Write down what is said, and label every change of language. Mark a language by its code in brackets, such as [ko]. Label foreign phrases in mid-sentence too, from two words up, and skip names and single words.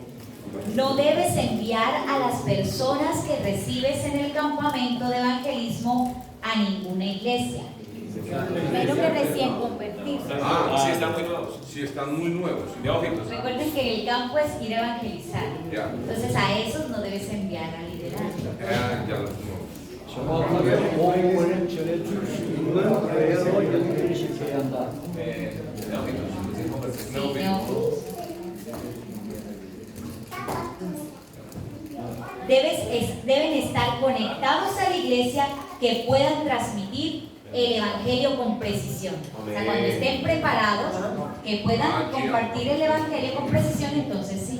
[es] No debes enviar a las personas que recibes en el campamento de evangelismo a ninguna iglesia. Menos que recién convertidos. Sí están muy nuevos. Sí están muy nuevos. Neófitos. Recuerden que el campo es ir a evangelizar. Ya. Entonces a esos no debes enviar a liderar. Ya los nuevos. [ko] 정확하게 복음을 전해줄 수 있는 교회로 연결시켜야 한다. [es] Sí, neófitos. Deben estar conectados a la iglesia que puedan transmitir el evangelio con precisión. O sea, cuando estén preparados, que puedan compartir el evangelio con precisión, entonces sí.